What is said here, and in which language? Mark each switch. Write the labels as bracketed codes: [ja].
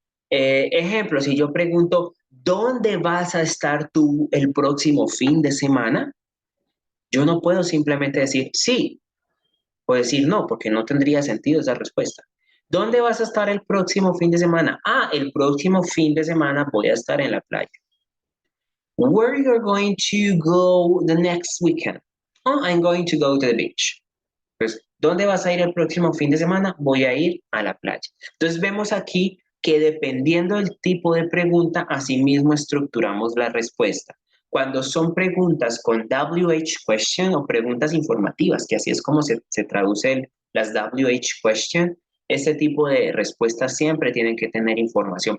[es] Ejemplo, si yo pregunto, ¿dónde vas a estar tú el próximo fin de semana? Yo no puedo simplemente decir sí o decir no, porque no tendría sentido esa respuesta. ¿Dónde vas a estar el próximo fin de semana? Ah, el próximo fin de semana voy a estar en la playa. [en] Where you're going to go the next weekend? Oh, I'm going to go to the beach. [es] Pues, ¿dónde vas a ir el próximo fin de semana? Voy a ir a la playa. Entonces vemos aquí que dependiendo del tipo de pregunta, asimismo estructuramos la respuesta. Cuando son preguntas con WH question o preguntas informativas, que así es como se traducen las WH question, este tipo de respuestas siempre tienen que tener información.